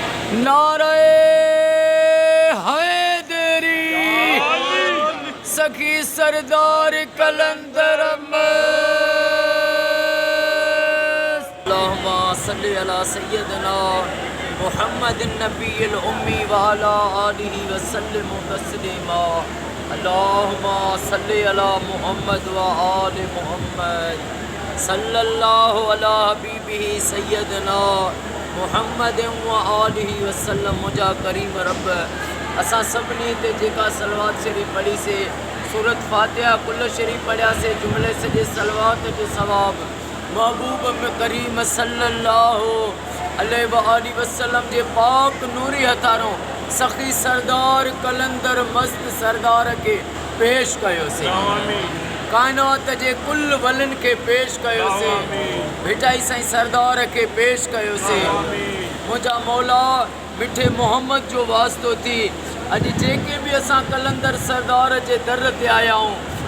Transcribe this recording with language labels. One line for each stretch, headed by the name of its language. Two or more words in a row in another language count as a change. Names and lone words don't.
Arabic: नारे हैदरी सखी सरदार कलंदर اللهم صل على سيدنا محمد النبي الأمي و على آله و سلم تسليما. اللهم صل على محمد و آل محمد صلى الله على حبيبه سيدنا محمد و آله وسلم.
Sindhi: मुझा करीम रब असां सभिनी ते जेका सलवात शरीफ पढ़ी से सूरत फातिहा कुल शरीफ पढ़िया से जुमले सॼे सलवात जो सवाब महबूब में करीम
Arabic: صلى الله عليه و آله وسلم
Sindhi: जे पाक नूरी हथारों सखी सरदार कलंदर मस्त सरदार के पेश कयोसीं। कायनात जे कुल वलन के पेश कयोसीं। भिटाई साईं सरदार के पेश कयोसीं। मुझा मौला मिठे मोहम्मद जो वास्तो थी अज जेके भी असां कलंदर सरदार जे दर ते आया आहियूं।